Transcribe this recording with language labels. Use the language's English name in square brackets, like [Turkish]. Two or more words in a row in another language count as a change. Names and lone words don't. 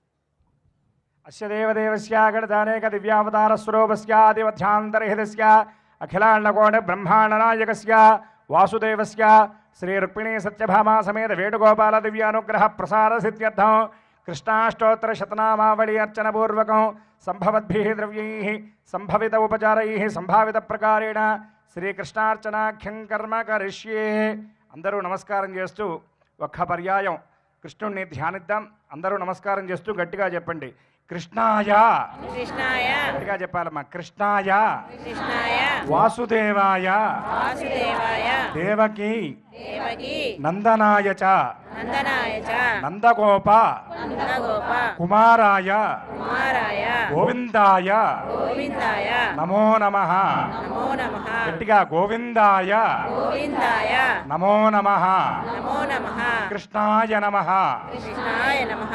[Sanskrit] అస్య దేవదేవస్య గణానేక దివ్యావతార స్వరూపస్య ఆదివధ్యాంతరహితస్య అఖిలాండకోణ బ్రహ్మాండ నాయకస్య వాసుదేవస్య శ్రీ రుక్మిణీ సత్యభామా సమేత వేణుగోపాల దివ్యానుగ్రహ ప్రసార సిద్ధ్యర్థం కృష్ణాష్టోత్తర శతనామావళి అర్చన పూర్వకం సంభవద్భిః ద్రవ్యైః సంభవిత ఉపచారైః సంభావిత ప్రకారేణ శ్రీకృష్ణార్చనాఖ్యం కర్మ కరిష్యే. [Telugu] అందరూ నమస్కారం చేస్తూ ఒక్క పర్యాయం కృష్ణుణ్ణి ధ్యానిద్దాం. అందరూ నమస్కారం చేస్తూ గట్టిగా చెప్పండి, కృష్ణాయ. [Sanskrit] కృష్ణాయ. [Telugu] గట్టిగా చెప్పాలమ్మా, [Sanskrit] కృష్ణాయ కృష్ణాయ. వాసుదేవాయ. వాసుదేవాయ. దేవకీ దేవకీ. నందనాయ చ. నందనాయ చ. నందగోప నందగోప. కుమారాయ కుమారాయ. గోవిందాయ గోవిందాయ. నమో నమః. నమో నమః. [Telugu] గట్టిగా గోవిందాయ [Sanskrit] గోవిందాయ. నమో నమః. నమో నమః. కృష్ణాయ నమః. కృష్ణాయ నమః.